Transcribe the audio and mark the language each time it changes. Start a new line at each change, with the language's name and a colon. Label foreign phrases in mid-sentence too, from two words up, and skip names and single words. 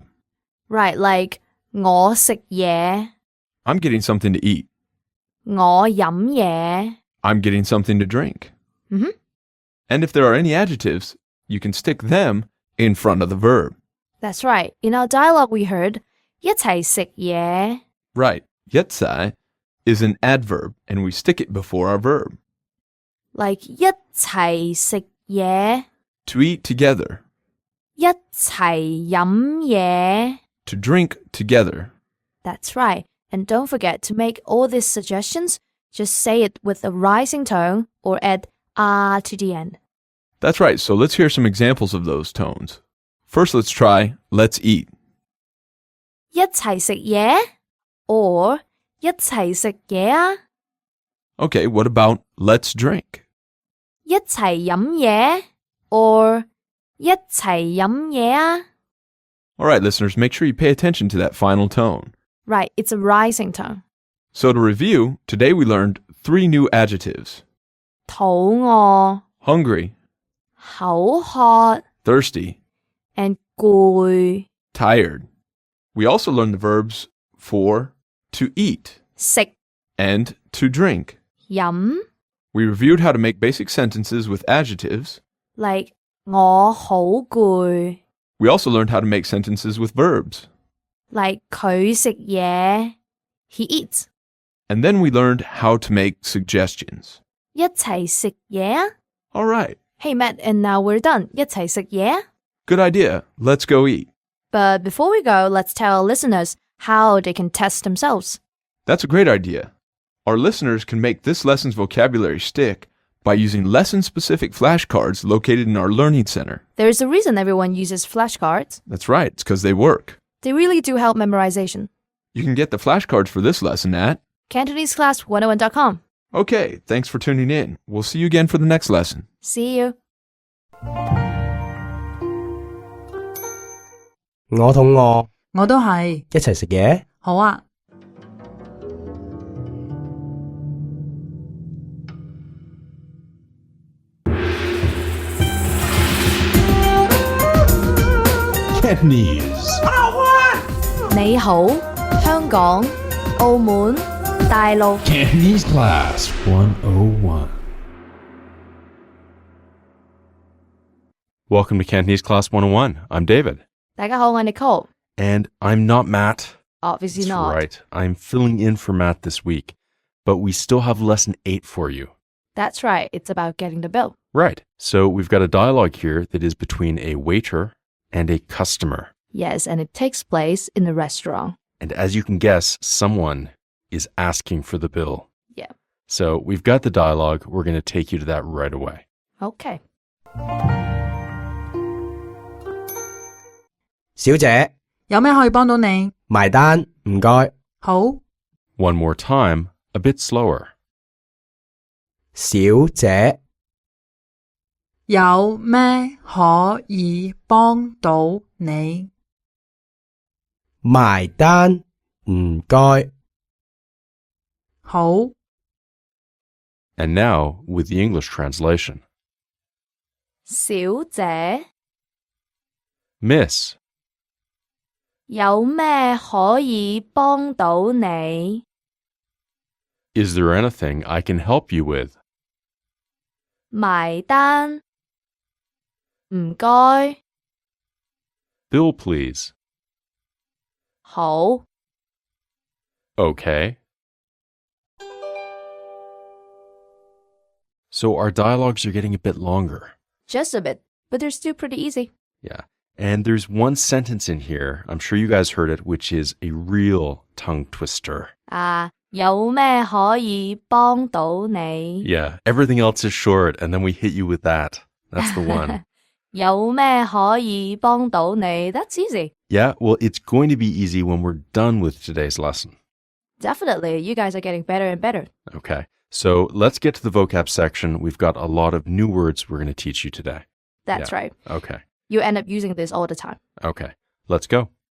English: Right, like
Cantonese: 我食嘢
English: I'm getting something to eat.
Cantonese: 我飲嘢
English: I'm getting something to drink. Mhm. And if there are any adjectives, you can stick them in front of the verb. That's right. In our dialogue we heard
Cantonese: 一齊食嘢
English: Right. Yetzai is an adverb, and we stick it before our verb.
Cantonese: Like 一齊食嘢
English: To eat together.
Cantonese: 一齊飲嘢
English: To drink together. That's right. And don't forget to make all these suggestions, just say it with a rising tone or add to the end. That's right. So let's hear some examples of those tones. First, let's try let's eat.
Cantonese: 一齊食嘢 or 一齊食嘢啊
English: Okay, what about let's drink?
Cantonese: 一齊飲嘢 or 一齊飲嘢啊
English: All right, listeners, make sure you pay attention to that final tone. Right, it's a rising tone. So to review, today we learned 3 new adjectives.
Cantonese: 肚餓
English: Hungry,
Cantonese: 口渴
English: thirsty,
Cantonese: and 攰
English: tired. We also learned the verbs for, to eat,
Cantonese: 食
English: and to drink.
Cantonese: 飲
English: We reviewed how to make basic sentences with adjectives.
Cantonese: like 我好攰
English: We also learned how to make sentences with verbs. like
Cantonese: 佢食嘢
English: he eats. And then we learned how to make suggestions.
Cantonese: 一齊食嘢啊
English: All right, Hey Matt, and now we're done.
Cantonese: 一齊食嘢
English: good idea. Let's go eat. But before we go, let's tell our listeners how they can test themselves. That's a great idea. Our listeners can make this lesson's vocabulary stick by using lesson-specific flashcards located in our Learning Center. There is a reason everyone uses flashcards. That's right, it's because they work. They really do help memorization. You can get the flashcards for this lesson at... CantoneseClass101.com. Okay, thanks for tuning in. We'll see you again for the next lesson. See you.
Cantonese: 我肚餓，我都係。一齊食嘢。好啊。
English: Cantonese.
Cantonese: 你好，香港、澳門、大陸。
English: Cantonese Class 101. Welcome to Cantonese Class 101. I'm David.
Cantonese: 大家好，我係 Nicole.
English: And I'm not Matt. Obviously That's not. right. I'm filling in for Matt this week. But we still have lesson 8 for you. That's right. It's about getting the bill. Right. So we've got a dialogue here that is between a waiter and a customer. Yes, and it takes place in a restaurant. And as you can guess, someone is asking for the bill. Yeah. So we've got the dialogue. We're going to take you to that right away. Okay.
Cantonese: 小姐，有咩可以幫到你？埋單，唔該。好，
English: One more time, a bit slower.
Cantonese: 小姐，有咩可以幫到你？埋單，唔該。好，
English: And now with the English translation.
Cantonese: 小姐，
English: Miss,
Cantonese: 有咩可以幫到你？
English: is there anything I can help you with?
Cantonese: 埋單，唔該，
English: Bill, please.
Cantonese: 好。
English: Okay. So our dialogues are getting a bit longer. Just a bit, but they're still pretty easy. Yeah. And there's one sentence in here, I'm sure you guys heard it, which is a real tongue twister.
Cantonese: 有咩可以幫到你？
English: Yeah, everything else is short, and then we hit you with that. That's the one.
Cantonese: 有咩可以幫到你？
English: That's easy. Yeah, well, it's going to be easy when we're done with today's lesson. Definitely, you guys are getting better and better. Okay, so let's get to the vocab section. We've got a lot of new words we're going to teach you today. That's Yeah. right. Okay, You end up using this all the time. okay, let's go.